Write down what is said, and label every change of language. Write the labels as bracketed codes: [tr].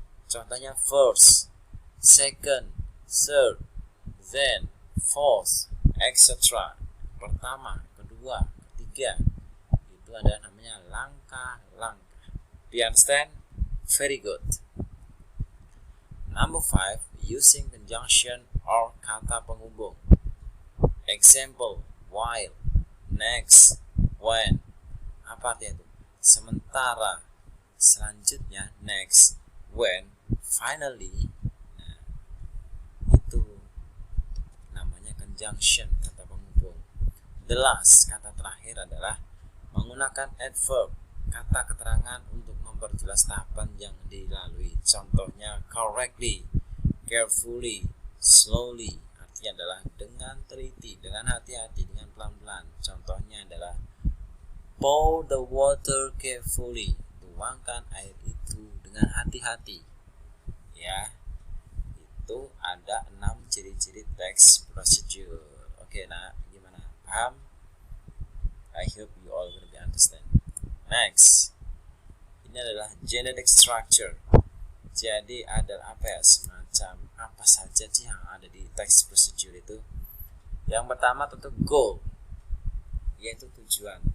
[en] Contohnya first, second, third, then, fourth, etc. [id] Pertama, kedua, ketiga. Itu ada namanya langkah-langkah. [en] Do you understand? Very good. Number 5, using conjunction or [id] kata penghubung. [en] Example, while, next, when. [id] Apa artinya itu? Sementara, selanjutnya, next, when, finally. Nah, itu namanya conjunction, kata penghubung. The last, kata terakhir adalah menggunakan adverb, kata keterangan untuk memperjelas tahapan yang dilalui. [en] Contohnya correctly, carefully, slowly. [id] Artinya adalah dengan teliti, dengan hati-hati, dengan pelan-pelan. Contohnya adalah [en] pour the water carefully. [id] Tuangkan air itu dengan hati-hati. Ya, itu ada 6 ciri-ciri text procedure. Oke, nah gimana? Paham? [en] I hope you all will be understand. [id] Next, ini adalah genetic structure. Jadi ada apa ya, semacam apa saja sih yang ada di text procedure itu. Yang pertama tentu goal, yaitu tujuan.